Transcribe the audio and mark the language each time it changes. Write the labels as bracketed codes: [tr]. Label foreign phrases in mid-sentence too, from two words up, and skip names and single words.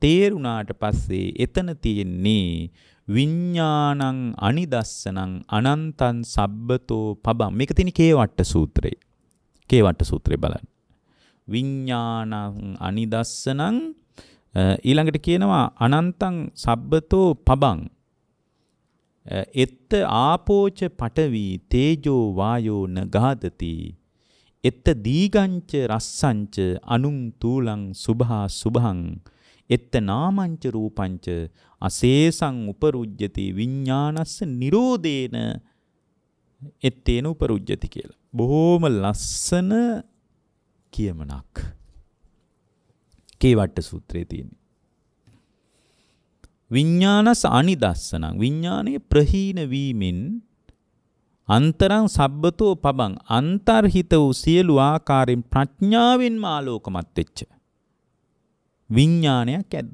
[si] තේරුණාට පස්සේ එතන තියෙන්නේ [pi] විඥානං අනිදස්සනං අනන්තං සබ්බතෝ පබං. [si] මේක තියෙන කේවට්ට සූත්‍රයේ. කේවට්ට සූත්‍රය බලන්න. [pi] විඥානං අනිදස්සනං [si] ඊළඟට කියනවා [pi] අනන්තං සබ්බතෝ පබං. එත්ත ආපෝච පඨවි තේජෝ වායෝ න ගාදති. එත්ත දීගංච රස්සංච අනුං තූලං සුභා සුභං. එත්ත නාමංච රූපංච අසේසං උපරුජ්ජති විඥානස්ස නිරෝධේන එත්තේන උපරුජ්ජති කියලා. [si] බොහොම ලස්සන කියමනක් කේවට්ට සූත්‍රයේ තියෙන. [pi] විඥානස් අනිදස්සනං [si] විඥානයේ ප්‍රහීන වීමෙන් [pi] අන්තරං සබ්බතෝ පබං [si] අන්තර්හිත වූ සියලු ආකාරයෙන් ප්‍රඥාවෙන්ම ආලෝකමත් වෙච්ච විඥානයක් ඇද්ද?